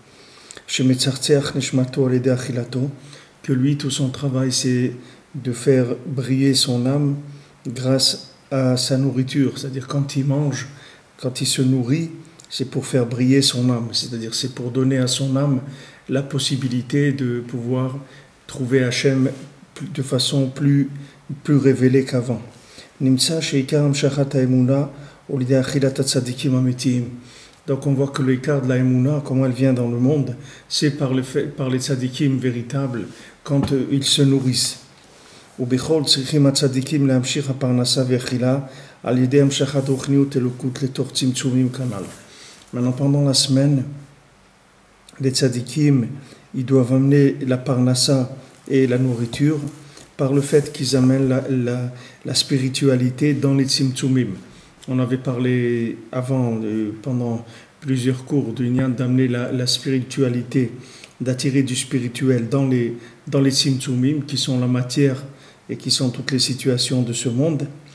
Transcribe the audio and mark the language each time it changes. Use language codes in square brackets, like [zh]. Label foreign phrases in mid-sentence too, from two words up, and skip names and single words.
[fr] Que lui, tout son travail, c'est de faire briller son âme grâce à sa nourriture. C'est-à-dire quand il mange, quand il se nourrit, c'est pour faire briller son âme. C'est-à-dire c'est pour donner à son âme la possibilité de pouvoir trouver Hachem de façon plus révélée qu'avant. [he] נמצא שעיקר המשכת האמונה על ידי אכילת הצדיקים האמיתיים. [fr] Donc on voit que l'écart de la Emouna, comment elle vient dans le monde, c'est par les tzadikim véritables quand ils se nourrissent. [he] ובכל צריכים הצדיקים להמשיך הפרנסה והאכילה על ידי המשכת רוחניות אלוקות לתוך צמצומים כנ"ל. [fr] Maintenant, pendant la semaine, les tzadikim, ils doivent amener la parnassa et la nourriture par le fait qu'ils amènent la spiritualité dans les tzimtzumim. On avait parlé avant, pendant plusieurs cours, d'amener la spiritualité, d'attirer du spirituel dans les tzimtzumim, qui sont la matière et qui sont toutes les situations de ce monde.